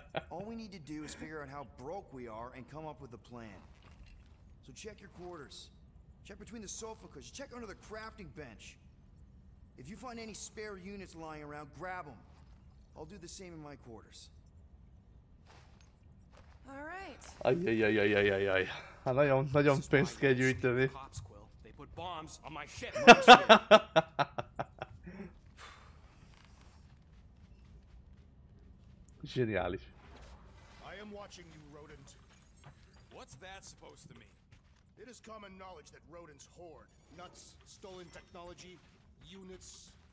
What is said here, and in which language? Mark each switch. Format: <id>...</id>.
<en>All we need to do is figure out how broke we are and come up with a plan. So check your quarters. Check between the sofa cushions. Check under the crafting bench. If you find any spare units lying around, grab them. I'll do the same in my quarters. All right. Ajjajajajajajaj.</en> <hu>Hát nagyon pénzt kell gyűjteni.</hu> <en>They put bombs on my ship.</en> <hu>Zseniális.</hu> <en>I am watching you, rodent. What's that supposed to mean? It is common knowledge that rodents hoard nuts, stolen technology, units.</en>